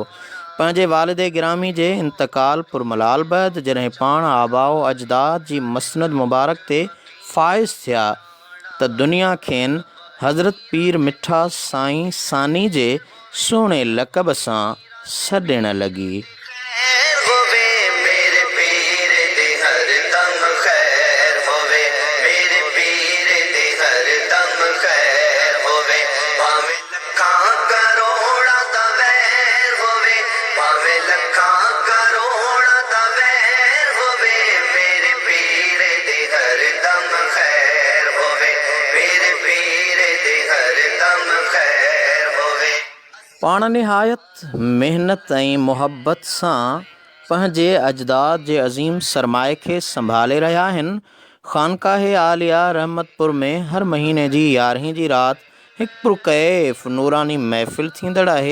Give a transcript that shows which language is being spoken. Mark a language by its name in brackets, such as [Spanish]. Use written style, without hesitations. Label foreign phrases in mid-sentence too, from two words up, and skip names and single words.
[Sindhi] पंहिंजे वालिदे गिरामी जे इंतकाल पुरमलाल बैदि जॾहिं पाण आबाओ अजदाद जी मसनद मुबारक ते फ़ाइज़ थिया त दुनिया खेनि हज़रत पीर मिठा साईं सानी जे सोहणे लक़ब सां सॾण लॻी। [Punjabi] ਖ਼ੈਰ ਹੋਵੇ ਮੇਰੇ ਪੀਰ ਦੀ ਹਰ ਦਮ ਖ਼ੈਰ ਹੋਵੇ ਮੇਰੇ ਪੀਰ ਦੀ ਹਰ ਦਮ ਖ਼ੈਰ ਹੋਵੇ ਭਾਵੇਂ ਲੱਖਾਂ ਕਰੋੜਾਂ ਦਾ ਵੈਰ ਹੋਵੇ ਭਾਵੇਂ ਲੱਖਾਂ ਕਰੋੜਾਂ ਦਾ ਵੈਰ ਹੋਵੇ ਮੇਰੇ ਪੀਰ ਦੀ ਹਰ ਦਮ ਖ਼ੈਰ ਹੋਵੇ ਮੇਰੇ ਪੀਰ ਦੀ ਹਰ ਦਮ ਖ਼ੈਰ ਹੋਵੇ। [Sindhi] पाण निहायत महिनत ऐं मुहबत सां पंहिंजे अजदाद जे अज़ीम सरमाए खे संभाले रहिया आहिनि। ख़ानकाह आलिया रहमतपुर में हर महीने जी 11हीं जी राति हिकु पुरकैफ़ नूरानी महफ़िल थींदड़ आहे।